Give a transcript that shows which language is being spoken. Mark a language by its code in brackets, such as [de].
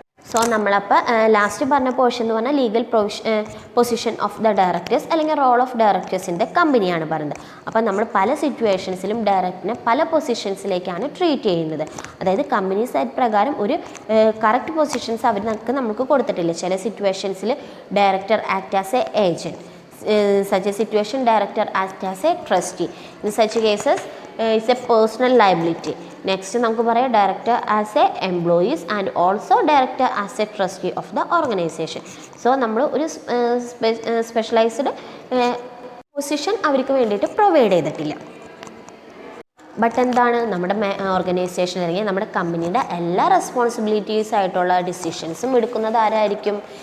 [ml] So നമ്മളപ്പോൾ last പറഞ്ഞ portion എന്ന് പറഞ്ഞാൽ [en] legal position of the directors [ml] അല്ലെങ്കിൽ റോൾ ഓഫ് ഡയറക്ടേഴ്സിൻ്റെ കമ്പനിയാണ് പറയുന്നത്. അപ്പോൾ നമ്മൾ പല സിറ്റുവേഷൻസിലും ഡയറക്ടറിനെ പല പൊസിഷൻസിലേക്കാണ് ട്രീറ്റ് ചെയ്യുന്നത്. അതായത് കമ്പനീസ് ആക്ട് പ്രകാരം ഒരു കറക്റ്റ് പൊസിഷൻസ് നമുക്ക് കൊടുത്തിട്ടില്ല. [en] ചില സിറ്റുവേഷൻസിൽ director act as a agent, such a situation director acts as a trustee. In such cases it's a personal liability. Next [ml] നമുക്ക് പറയാം [en] Director as a employees and also director as a trustee of the organisation. [ml] So നമ്മൾ ഒരു specialised position അവർക്ക് വേണ്ടിയിട്ട് provide ചെയ്തിട്ടില്ല. But എന്താണ്, നമ്മുടെ organisation അല്ലെങ്കിൽ നമ്മുടെ കമ്പനിയുടെ എല്ലാ റെസ്പോൺസിബിലിറ്റീസ് ആയിട്ടുള്ള ഡിസിഷൻസും എടുക്കുന്നത് ആരായിരിക്കും?